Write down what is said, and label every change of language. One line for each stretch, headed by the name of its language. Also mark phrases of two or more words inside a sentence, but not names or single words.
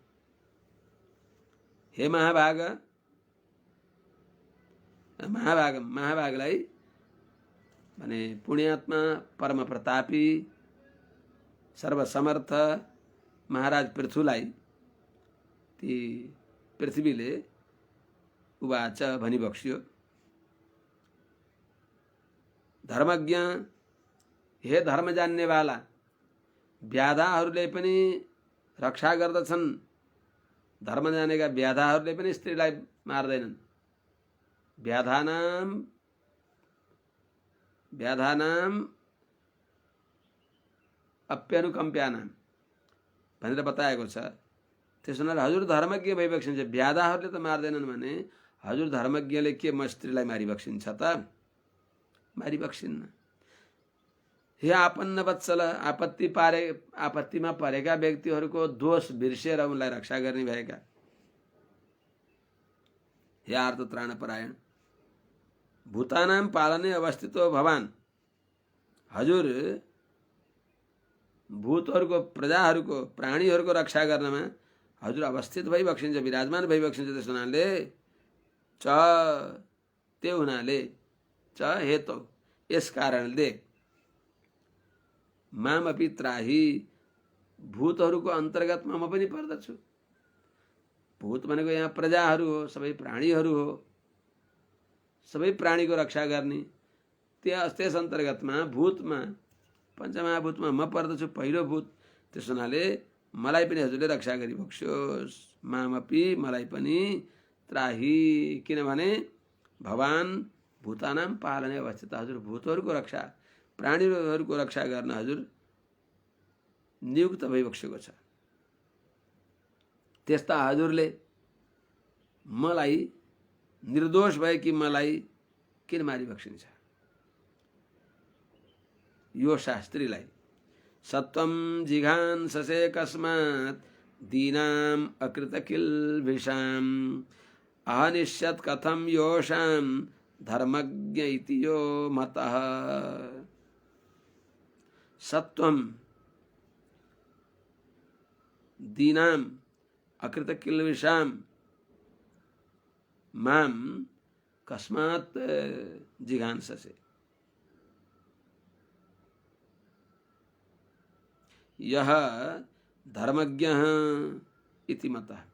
Nepali: हे महाभाग, महाभागलाई भने पुण्यात्मा, परम प्रतापी, सर्वसमर्थ महाराज पृथुलाई ती पृथ्वीले उवाच भनिबक्स्यो, धर्मज्ञ, हे धर्म जान्नेवाला, व्याधाहरूले पनि रक्षा गर्दछन्। धर्म जानेका व्याधाहरूले पनि स्त्रीलाई मार्दैनन्।
Sanskrit: व्याधानाम अप्यनुकम्प्यानाम
Nepali: भनेर बताएको छ। त्यसो हुनाले हजुर धर्मज्ञ भइबक्सिन्छ। व्याधाहरूले त मार्दैनन् भने हजुर धर्मज्ञले के म स्त्रीलाई मारिबक्सिन्छ त? मारिबक्सिन्न।
Sanskrit: हे आपन्न वत्सल,
Nepali: आपत्तिमा परेका व्यक्तिहरूको दोष बिर्सेर उनलाई रक्षा गर्ने भएका।
Sanskrit: हे आर्त त्राणपरायण, भूतानां पालने अवस्थितो भवान्,
Nepali: हजुर भूतहरूको, प्रजाहरूको, प्राणीहरूको रक्षा गर्नमा हजुर अवस्थित भइबक्सिन्छ, विराजमान भइबक्सिन्छ। त्यस हुनाले च, त्यो हुनाले,
Sanskrit: च हेतु,
Nepali: यस कारणले,
Sanskrit: मामपि त्राही,
Nepali: भूतहरूको अन्तर्गतमा म पनि पर्दछु। भूत भनेको यहाँ प्रजाहरू हो, सबै प्राणीहरू हो, सबै प्राणीको रक्षा गर्ने। त्यस अन्तर्गतमा भूतमा, पञ्चमहाभूतमा म पर्दछु, पहिलो भूत। त्यस हुनाले मलाई पनि हजुरले रक्षा गरिबक्स्योस्। मामपि, मलाई पनि, त्राही, किनभने
Sanskrit: भवान भूतानां पालने अवस्थित,
Nepali: हजुर भूतहरूको रक्षा, प्राणीहरूको रक्षा गर्न हजुर नियुक्त भइबक्सेको छ। त्यस्ता हजुरले मलाई, निर्दोष भएकी मलाई किन मारिबक्सिन्छ? यो शास्त्रीलाई
Sanskrit: सत्वं जिघांससे कस्मात् दीनाम् अकृत किल्बिषाम् अहनिष्यत् कथं योषां धर्मज्ञ इति यो मतः। सत्वं दीनाम् अकृत किल्बिषां माम कस्मात् जिघांससे, यह धर्मज्ञः इति मतः।